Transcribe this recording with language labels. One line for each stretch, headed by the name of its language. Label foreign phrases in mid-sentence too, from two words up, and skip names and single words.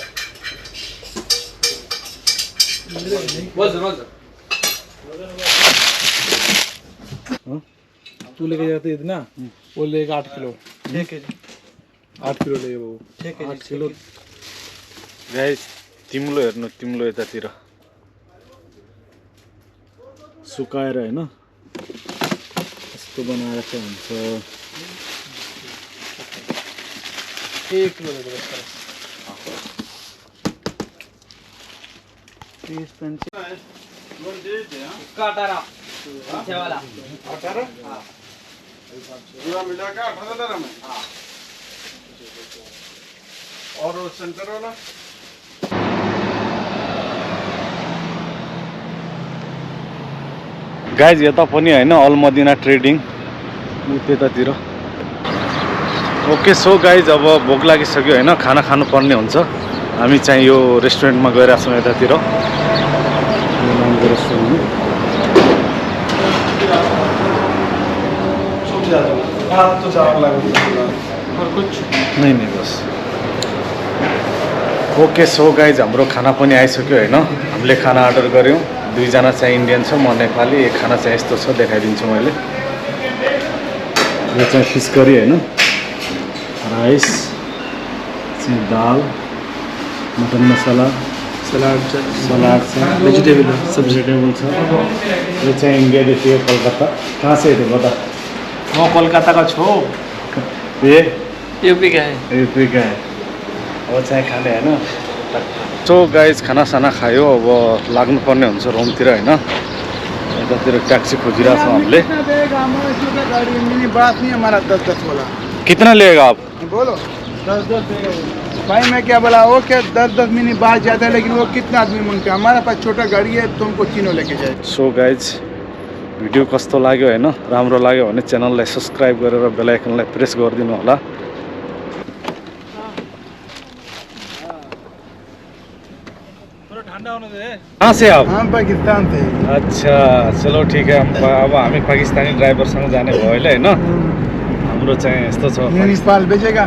Hindi: बस तू लेके जाते इतना वो लेगा 8 किलो 6 केजी 8 किलो लेगा वो 6 केजी 8 किलो
Nepali: गाइस तिम्रो हेर्नु तिम्रो यतातिर सुकाएर हैन यस्तो बनाएर चाहिँ हुन्छ
Hindi: 1 किलो ले दो बस 30 35 इसका 18 पीछे वाला 18 हाँ पूरा मिला के 18 में हाँ और वो सेंटर वाला
Nepali: गाइज यता पनि हैन अल मदिना ट्रेडिङ त्यतातिर
English: okay so guys
Nepali: अब भोक लागिसक्यो हैन खाना खानु पर्ने हुन्छ हामी चाहिँ यो रेस्टुरेन्टमा गइरहेको छौँ यतातिर यो नामको रेस्टुरेन्ट
Hindi: हाथ तो चार लगा और कुछ नहीं बस
English: okay so guys
Nepali: हाम्रो खाना पनि आइसक्यो हैन हामीले खाना अर्डर गर्यौँ दुईजना चाहिँ इन्डियन छ म नेपाली खाना चाहिँ यस्तो छ देखाइदिन्छु मैले यो चाहिँ
English: fish curry
Nepali: हैन राइस चाहिँ दाल मटन मसाला सलाद सलाद छ वेजिटेबल वेजिटेबल छ यो चाहिँ इन्डियादेखि हो कलकत्ता
Hindi: कहाँ से थे बता वो कोलकाता का छो ये यूपी का है यूपी का है
Nepali: अब चाहिँ खाने हैन
English: so guys
Nepali: खाना साना खायो अब लाग्नुपर्ने हुन्छ रुमतिर हैन यतातिर ट्याक्सी खोजिरहेको छौँ हामीले
Hindi: गाड़ी मिनी बात नहीं हमारा 10-10 बोला कितना लेगा आप बोलो 10-10 देगा भाई मैं क्या बोला वो क्या 10-10 मिनी बात जाता है लेकिन वो कितना आदमी मांगते हैं हमारे पास छोटा गाड़ी है तुमको तीनों लेके जाए
English: so guys
Nepali: भिडियो कस्तो लाग्यो हैन राम्रो लाग्यो भने च्यानललाई सब्स्क्राइब गरेर बेल आइकनलाई प्रेस गरिदिनु होला
Hindi: थोड़ा ठंडा होने दे कहाँ से आप हम पाकिस्तान थे अच्छा चलो ठीक है
Nepali: अब हामी पाकिस्तानी ड्राइभरसँग जाने भयो अहिले हैन हाम्रो चाहिँ यस्तो छ
Hindi: नेपाल भेजेगा